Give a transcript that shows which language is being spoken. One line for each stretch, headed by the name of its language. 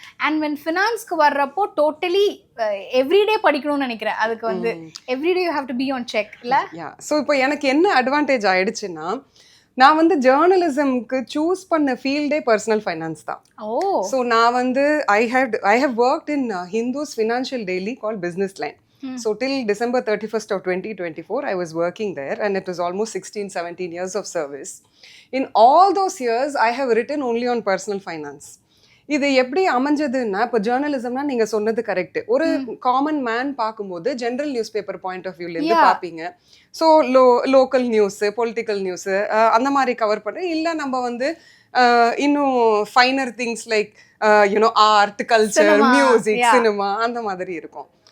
English: and when
Tamil: ஃபினான்ஸ்க்கு வர்றப்போ totally everyday படிக்கணும்னு நினைக்கிறேன். அதுக்கு வந்து
English: everyday you have to be on check
Tamil: இல்லை? ஸோ இப்போ எனக்கு என்ன அட்வான்டேஜ் ஆயிடுச்சுன்னா, நான் வந்து ஜேர்னலிசம்க்கு சூஸ் பண்ண ஃபீல்டே பர்சனல் ஃபைனான்ஸ் தான்.
English: so
Tamil: நான் வந்து
English: I have worked in Hindu's financial daily call business line. So till December 31st of 2024, I was working there, and it was almost 16-17 years of service. In all those years, I have written only on personal finance.
Tamil: இது எப்படி அமைஞ்சதுன்னா, இப்போ ஜேர்னலிசம்னா நீங்கள் சொன்னது correct. ஒரு common man பார்க்கும்போது general news paper point of வியூலேருந்து பார்ப்பீங்க. So local news, political news அந்த மாதிரி கவர் பண்ணுறேன். இல்லை நம்ம வந்து இன்னும் finer things like you know art, culture, music, cinema அந்த மாதிரி இருக்கும்.